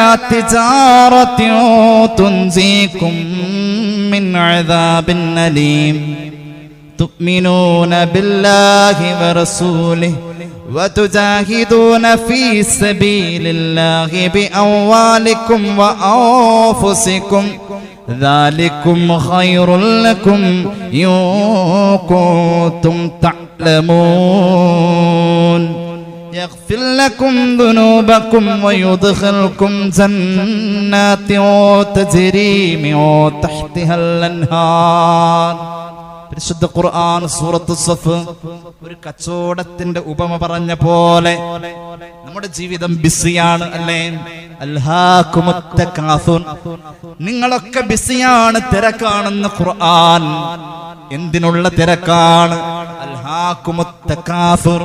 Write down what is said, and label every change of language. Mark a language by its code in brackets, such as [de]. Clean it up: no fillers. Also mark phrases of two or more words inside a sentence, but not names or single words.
[ar] تجارة تنجيكم من عذاب أليم تؤمنون بالله ورسوله وتجاهدون في سبيل الله بأموالكم وأنفسكم ذلكم خير لكم إن كنتم تعلمون. يغفر لكم ذنوبكم ويدخلكم جنات تجري من تحتها الأنهار. [ml] പരിശുദ്ധ ഖുർആൻ സൂറത്ത് സഫ് ഒരു കച്ചവടത്തിന്റെ ഉപമ പറഞ്ഞ പോലെ നമ്മുടെ ജീവിതം ബിസിയാണ്, അല്ലേ? [ar] ألهاكم التكاثر. [ml] നിങ്ങളൊക്കെ ബിസിയാണ്, തിരക്കാണെന്ന് ഖുർആൻ. എന്തിനുള്ള തിരക്കാണ്? [ar] ألهاكم التكاثر.